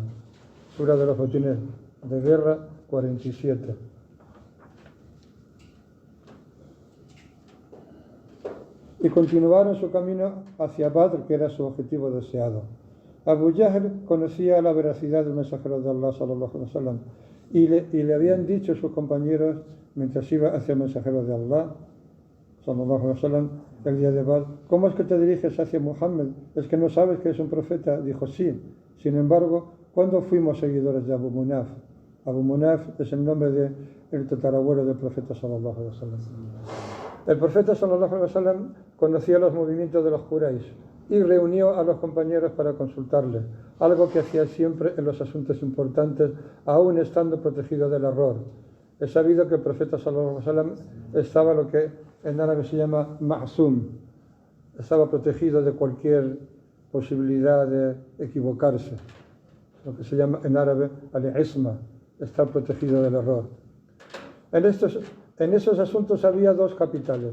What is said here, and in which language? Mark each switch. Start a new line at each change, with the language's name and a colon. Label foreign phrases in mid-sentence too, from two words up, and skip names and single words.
Spanish: Sura de los botines de guerra 47. Y continuaron su camino hacia Badr, que era su objetivo deseado. Abu Jahl conocía la veracidad del mensajero de Allah,
Arabic: صلى الله عليه وسلم,
Spanish: y le habían dicho sus compañeros mientras iba hacia el mensajero de Allah,
Arabic: صلى الله عليه وسلم,
Spanish: el día de Badr: ¿cómo es que te diriges hacia Muhammad? ¿Es que no sabes que es un profeta? Dijo: sí. Sin embargo, ¿cuándo fuimos seguidores de Abu Munaf? Abu Munaf es el nombre del tatarabuelo del profeta,
Arabic: صلى الله عليه وسلم.
Spanish: El profeta,
Arabic: صلى الله عليه وسلم,
Spanish: conocía los movimientos de los Quraysh y reunió a los compañeros para consultarles, algo que hacía siempre en los asuntos importantes, aún estando protegido del error. Es sabido que el profeta,
Arabic: صلى الله عليه وسلم,
Spanish: estaba lo que en árabe se llama ma'sum, estaba protegido de cualquier posibilidad de equivocarse, lo que se llama en árabe al-isma, estar protegido del error. En esos asuntos había 2 capitales.